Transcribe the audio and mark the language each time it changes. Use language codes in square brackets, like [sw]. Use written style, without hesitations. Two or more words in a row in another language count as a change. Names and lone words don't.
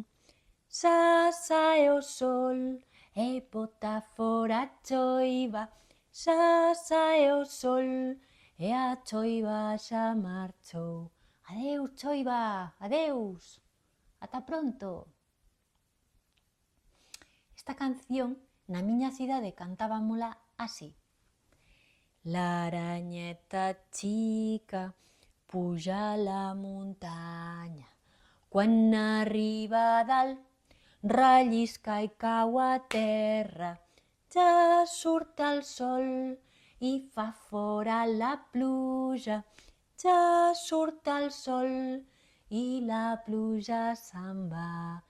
[gl] Xa sae o sol e bota fora a choiva, xa sae o sol e a choiva xa marchou. Adeus, choiva, adeus, ata pronto. Esta canción na miña cidade cantábamola así. [ca] La arañeta chica puja a la montaña, quan arriba a dalt rellisca i cau a terra. Ja surt el sol i fa fora la pluja, ja surt el sol i la pluja se'n va.